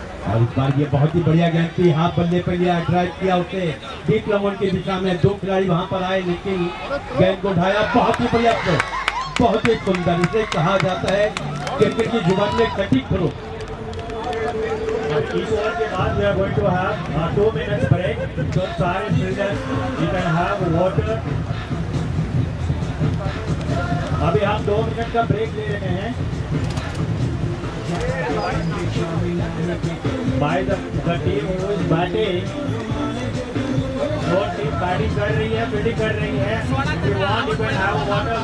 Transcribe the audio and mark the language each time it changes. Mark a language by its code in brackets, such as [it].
[hi] और इस बार ये बहुत ही बढ़िया गेंद थी, हाथ बल्ले पे लिया, ड्राइव किया उसे डीप लमन की दिशा में। दो खिलाड़ी वहां पर आए लेकिन गेंद को उठाया। बहुत ही बढ़िया थ्रो, बहुत ही सुंदर। इसे कहा जाता है क्रिकेट की जुबान में सटीक थ्रो। इस ओवर के बाद [en] we are going to have 2 minutes break. So सारे fielders you can have water. [hi] अभी हम 2 मिनट का ब्रेक ले रहे हैं। [en] By the team who is batting, [hi] जो टीम बैटिंग कर रही है, [en] Fielding कर रही है, if you want you can have water.